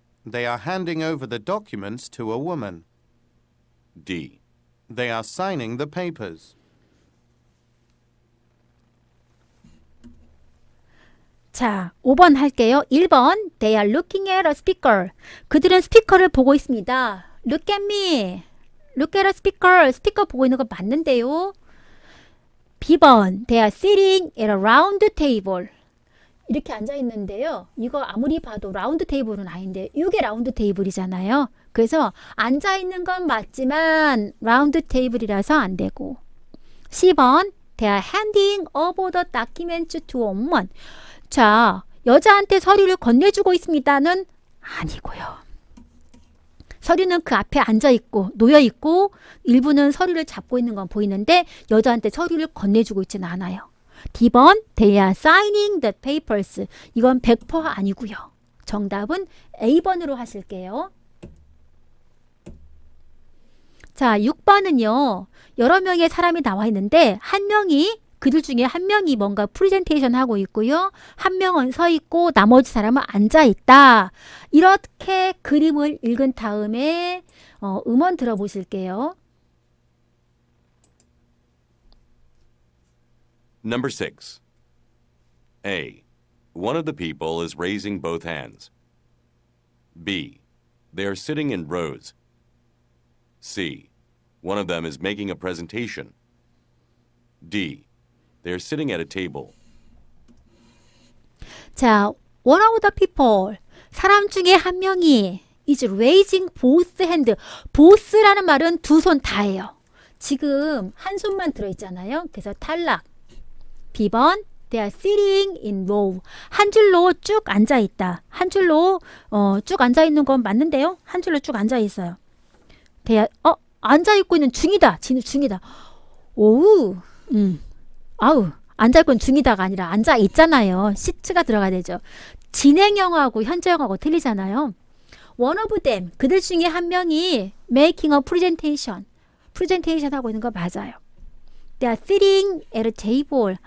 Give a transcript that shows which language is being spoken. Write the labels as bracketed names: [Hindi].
[English] They are handing over the documents to a woman. D. They are signing the papers. [Korean] 자, 5번 할게요. [English] 1번 They are looking at a speaker. [Korean] 그들은 스피커를 보고 있습니다. [English] Look at me. Look at a speaker. [Korean] 스피커 보고 있는 거 맞는데요. [English] B번 They are sitting at a round table. [Korean] 이렇게 앉아 있는데요. 이거 아무리 봐도 라운드 테이블은 아닌데 이게 라운드 테이블이잖아요. 그래서 앉아 있는 건 맞지만 라운드 테이블이라서 안 되고. [English] C번 They are handing over the documents to a woman. [Korean] 자, 여자한테 서류를 건네주고 있습니다는 아니고요. 서류는 그 앞에 앉아있고 놓여있고 일부는 서류를 잡고 있는 건 보이는데 여자한테 서류를 건네주고 있지는 않아요. [English] D번 They are signing the papers. [Korean] 이건 100% 아니고요. 정답은 A번으로 하실게요. 자, 6번은요. 여러 명의 사람이 나와 있는데 한 명이 그들 중에 한 명이 뭔가 프레젠테이션 하고 있고요. 한 명은 서 있고 나머지 사람은 앉아 있다. 이렇게 그림을 읽은 다음에 음원 들어보실게요. [English] Number 6. A. One of the people is raising both hands. B. They are sitting in rows. C. One of them is making a presentation. D. They are sitting at a table. 자, one of the people. [Korean] 사람 중에 한 명이 is raising both hand. both라는 말은 두 손 다예요. 지금 한 손만 들어있잖아요. 그래서 탈락. [English] B번 They are sitting in row. [Korean] 한 줄로 쭉 앉아있다. 한 줄로 쭉 앉아있는 건 맞는데요. 한 줄로 쭉 앉아있어요. They are, 앉아있고 있는 중이다. 중이다. 오우. 아우. 앉아있고 있는 중이다가 아니라 앉아있잖아요. 시트가 들어가야 되죠. 진행형하고 현재형하고 틀리잖아요. One of them. 그들 중에 한 명이 making a presentation. 프레젠테이션 하고 있는 거 맞아요. [English] They are sitting at a table.